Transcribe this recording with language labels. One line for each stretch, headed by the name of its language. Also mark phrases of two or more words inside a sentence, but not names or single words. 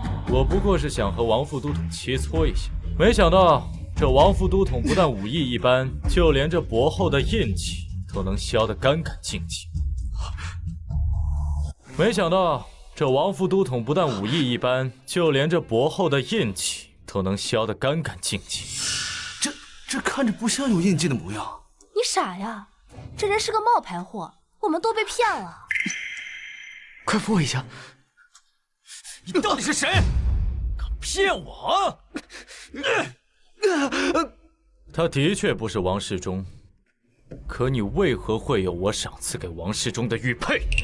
Chinese: 我不過是想和王副都統切磋一下，沒想到這王副都統不但武藝一般，就連這薄厚的印記都能削得乾乾淨淨。沒想到這王副都統不但武藝一般，就連這薄厚的印記都能削得乾乾淨淨。這看着不像有印記的模樣。你傻呀！這人是個冒牌貨，我們都被騙了。快扶我一下！你到底是誰？敢騙我啊！他的確不是王世忠，可你為何會有我賞賜給王世忠的玉佩？